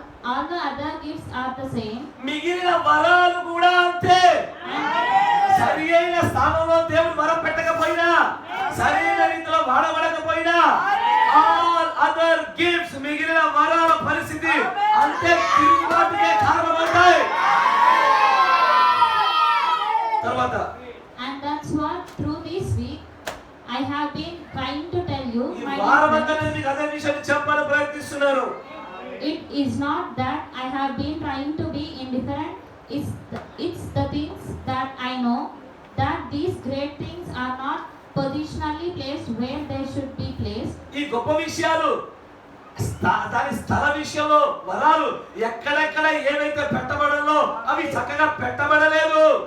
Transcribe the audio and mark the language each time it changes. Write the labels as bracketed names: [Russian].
[English] All the other gifts are the same. [Telugu] మిగిలిన వరాలు కూడా అంతే. సరి అయిన స్థానంలో దేవుడు వరం పెట్టకపోయినా, సరైన రీతిలో వాడబడకపోయినా, [English] all other gifts, [Telugu] మిగిలిన వరాల పరిస్థితి అంతే తిరుగుబాటుకే కారణమవుతాయి. తర్వాత [English] And that's what through this week I have been trying to tell you, [Telugu] ఈ [English] my [Telugu] వారమంతా [English] friends. [Telugu] నేను అదే విషయాన్ని చెప్పాలని ప్రయత్నిస్తున్నాను. [English] It is not that I have been trying to be indifferent. It's the things that I know, that these great things are not positionally placed where they should be placed. [Telugu] ఈ గొప్ప విషయాలు, దాని స్థల విషయంలో వరాలు ఎక్కడెక్కడ ఏవైతే పెట్టబడాలో అవి చక్కగా పెట్టబడలేదు.